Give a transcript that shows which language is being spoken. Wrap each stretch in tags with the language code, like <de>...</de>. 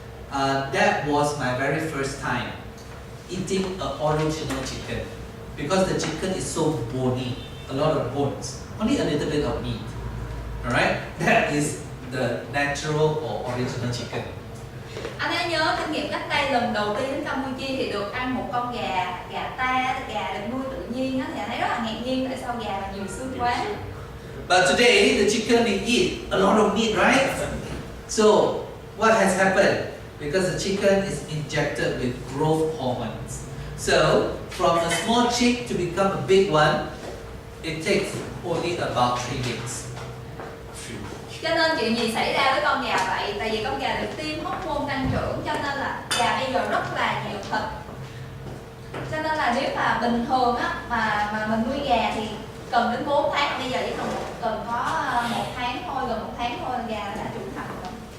<en>That was my very first time eating an original chicken, because the chicken is so bony, a lot of bones, only a little bit of meat. All right, that is the natural or original chicken.</en> <vi>Anh ấy nhớ kinh nghiệm cách đây lần đầu tiên đến Campuchia thì được ăn một con gà ta, gà được nuôi tự nhiên á, thì anh ấy rất là ngạc nhiên tại sao gà là nhiều xương quá.</vi> <en>But today the chicken they eat a lot of meat, right? So what has happened? Because the chicken is injected with growth hormones. So from a small chick to become a big one, it takes only about 3 weeks.</en> <vi>Cho nên chuyện gì xảy ra với con gà vậy? Tại vì con gà được tiêm hormone tăng trưởng, cho nên là gà bây giờ rất là nhiều thịt. Cho nên là nếu mà bình thường á mà mình nuôi gà thì cần đến 4 tháng, bây giờ chỉ cần có 1 tháng thôi, gần 1 tháng thôi gà đã trưởng thành rồi.</vi>